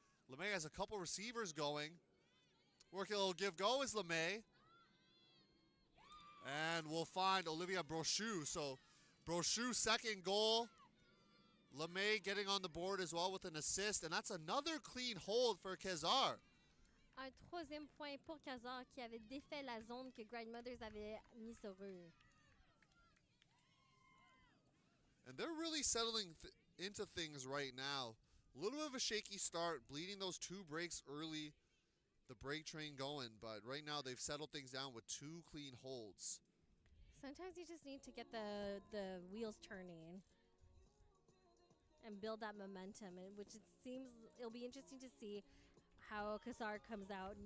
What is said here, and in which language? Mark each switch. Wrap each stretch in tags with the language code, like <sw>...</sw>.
<en>LeMay has a couple receivers going. Working a little give-go is LeMay. And we'll find Olivia Brochu. So Brochu's second goal. LeMay getting on the board as well with an assist. And that's another clean hold for Quasar.</en> <fr>Un troisième point pour Quasar qui avait défait la zone que Grindmothers avait mis sur eux.</fr> <en>And they're really settling into things right now. A little bit of a shaky start, bleeding those 2 breaks early, the break train going. But right now they've settled things down with 2 clean holds. Sometimes you just need to get the wheels turning and build that momentum, which it seems it'll be interesting to see how Quasar comes out.</en>